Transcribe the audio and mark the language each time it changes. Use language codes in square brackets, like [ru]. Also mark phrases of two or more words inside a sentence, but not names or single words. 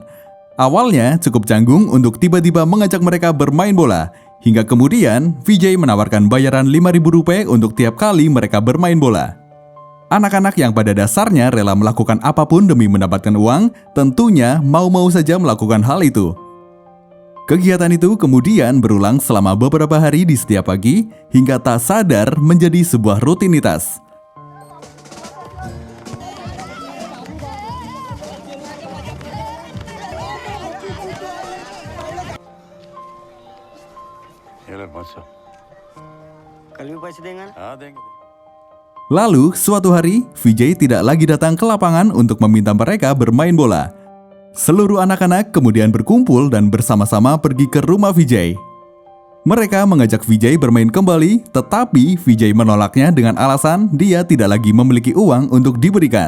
[id] Awalnya cukup canggung untuk tiba-tiba mengajak mereka bermain bola, hingga kemudian Vijay menawarkan bayaran Rp5.000 untuk tiap kali mereka bermain bola. Anak-anak yang pada dasarnya rela melakukan apapun demi mendapatkan uang, tentunya mau-mau saja melakukan hal itu. Kegiatan itu kemudian berulang selama beberapa hari di setiap pagi, hingga tak sadar menjadi sebuah rutinitas. [hi] कल भी पैसे देंगे ना हाँ देंगे। [id] Lalu, suatu hari, Vijay tidak lagi datang ke lapangan untuk meminta mereka bermain bola. Seluruh anak-anak kemudian berkumpul dan bersama-sama pergi ke rumah Vijay. Mereka mengajak Vijay bermain kembali, tetapi Vijay menolaknya dengan alasan dia tidak lagi memiliki uang untuk diberikan.